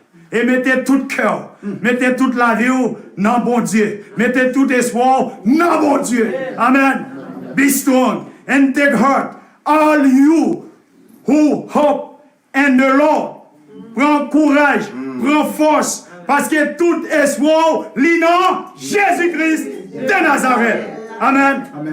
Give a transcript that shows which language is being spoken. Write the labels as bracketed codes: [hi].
[fr] Et mettez tout cœur, mettez toute la vie dans bon Dieu. Mettez tout espoir dans bon Dieu. Amen. [en] Be strong and take heart, all you who hope in the Lord. [fr] Prends courage, prends force, parce que tout espoir lit dans Jésus-Christ de Nazareth. Amen.